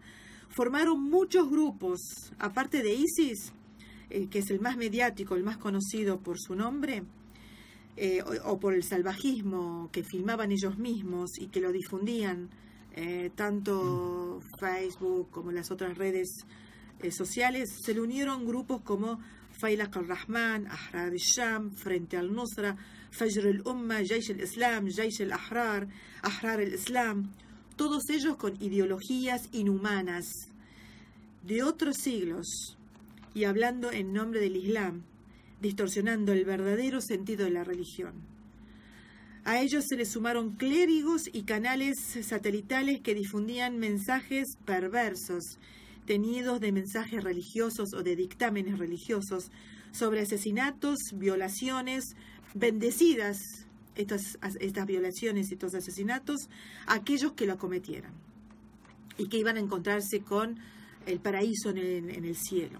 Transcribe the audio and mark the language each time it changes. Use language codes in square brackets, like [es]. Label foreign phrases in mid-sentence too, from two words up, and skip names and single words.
[es] Formaron muchos grupos, aparte de ISIS, que es el más mediático, el más conocido por su nombre, o por el salvajismo que filmaban ellos mismos y que lo difundían, tanto Facebook como las otras redes sociales. Se le unieron grupos como Faylaq al-Rahman, Ahrar al-Sham, Frente al-Nusra, Fajr al-Umma, Jaish al-Islam, Jaish al-Ahrar, Ahrar al-Islam, todos ellos con ideologías inhumanas de otros siglos y hablando en nombre del Islam, distorsionando el verdadero sentido de la religión. A ellos se les sumaron clérigos y canales satelitales que difundían mensajes perversos, teñidos de mensajes religiosos o de dictámenes religiosos sobre asesinatos, violaciones, bendecidas estas violaciones y estos asesinatos a aquellos que lo cometieran y que iban a encontrarse con el paraíso en el cielo.